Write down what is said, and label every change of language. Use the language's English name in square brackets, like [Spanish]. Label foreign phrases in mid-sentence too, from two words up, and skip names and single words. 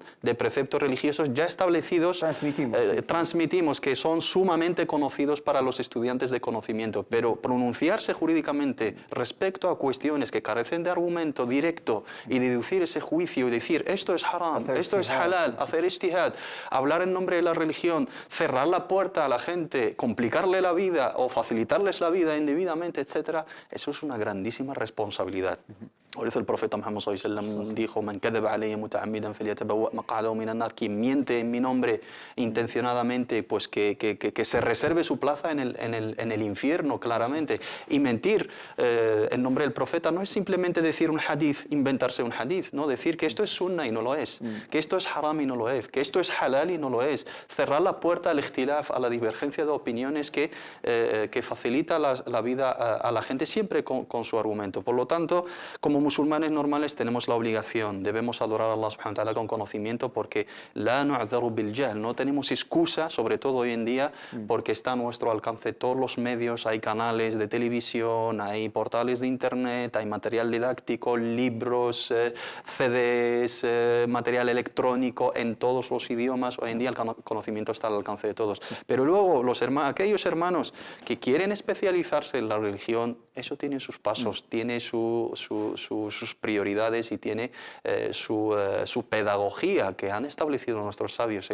[Spanish] de preceptos religiosos ya establecidos, transmitimos que son sumamente conocidos para los estudiantes de conocimiento, pero pronunciarse jurídicamente respecto a cuestiones que carecen de argumento directo y deducir ese juicio y decir esto es haram, esto es halal, hacer ijtihad, hablar en nombre de la religión, cerrar la puerta a la gente, complicarle la vida o facilitarles la vida indebidamente, etc., eso es una grandísima responsabilidad. Por eso el profeta Muhammad [Arabic] صلى الله عليه وسلم [Spanish] dijo: [Arabic] "من كذب علي متعمدا فليتبوأ مقعده من النار", [Spanish] quien miente en mi nombre intencionadamente, pues que se reserve su plaza en el infierno, claramente. Y mentir en nombre del profeta no es simplemente decir un hadith, inventarse un hadith, no, decir que esto es sunna y no lo es, que esto es haram y no lo es, que esto es halal y no lo es, cerrar la puerta al ikhtilaf, a la divergencia de opiniones que facilita la vida a la gente siempre con su argumento. Por lo tanto, como musulmanes normales tenemos la obligación, debemos adorar a Allah [Arabic] سبحانه وتعالى [Spanish] con conocimiento, porque [Arabic] لا نعذر بالجهل, [Spanish] no tenemos excusa, sobre todo hoy en día, porque está a nuestro alcance todos los medios, hay canales de televisión, hay portales de internet, hay material didáctico, libros, CDs, material electrónico en todos los idiomas. Hoy en día el conocimiento está al alcance de todos. Pero luego aquellos hermanos que quieren especializarse en la religión, eso tiene sus pasos, tiene sus prioridades y tiene su pedagogía que han establecido nuestros sabios.